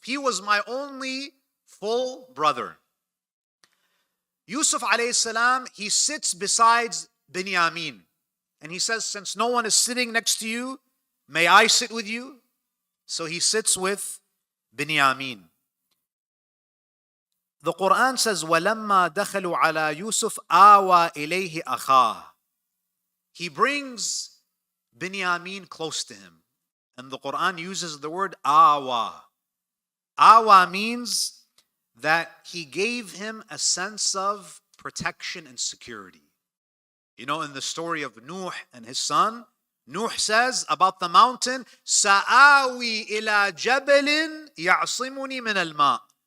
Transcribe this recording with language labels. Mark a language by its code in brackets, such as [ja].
[en] He was my only full brother. Yusuf alayhi salam, he sits beside Binyamin. And he says, since no one is sitting next to you, may I sit with you? So he sits with Binyamin. The Quran says, [ar] وَلَمَّا دَخَلُوا عَلَى يُوسُفَ آوَى إِلَيْهِ أَخَاهُ. [en] He brings Binyamin close to him. And the Quran uses the word awa. Awa means that he gave him a sense of protection and security. You know, in the story of Nuh and his son, Nuh says about the mountain, [ar] سَآوِي إِلَى جَبَلٍ يَعْصِمُنِي مِنَ الْمَاءِ.